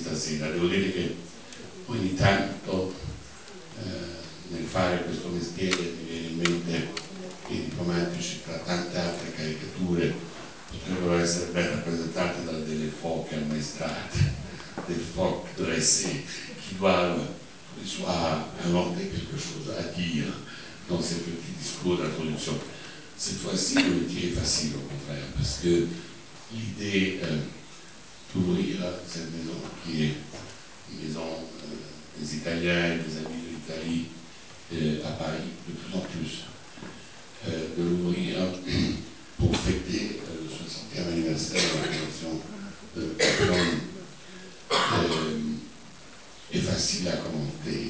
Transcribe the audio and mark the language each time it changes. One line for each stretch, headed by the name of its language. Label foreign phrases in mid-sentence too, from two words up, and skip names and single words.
Italian: sera. Devo dire che ogni tanto nel fare questo mestiere mi viene in mente che i diplomatici, tra tante altre caricature, potrebbero essere ben rappresentate da delle foche ammaestrate,
French: des phoques dressés, qui doivent avoir quelque chose à dire dans ces petits discours d'introduction. Cette fois-ci, le métier est facile, au contraire, parce que l'idée d'ouvrir cette maison, qui est une maison des Italiens et des amis de l'Italie à Paris, de plus en plus, de l'ouvrir pour fêter le 60e anniversaire de la Convention de Barcelone est facile à commenter.